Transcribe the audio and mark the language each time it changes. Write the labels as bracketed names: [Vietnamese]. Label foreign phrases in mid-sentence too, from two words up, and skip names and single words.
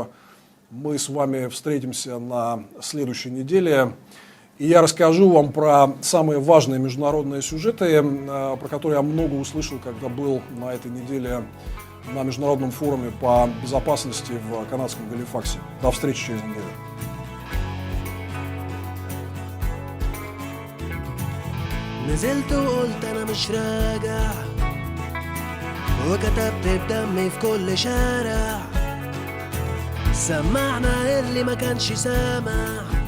[Russian] Мы с вами встретимся на следующей неделе. И я расскажу вам про самые важные международные сюжеты, про которые я много услышал, когда был на этой неделе на международном форуме по безопасности в канадском Галифаксе. До встречи через неделю. [Arabic] نزلت وقلت انا مش راجع وكتبت بدمي في كل شارع سمعنا اللي ما كانش سامع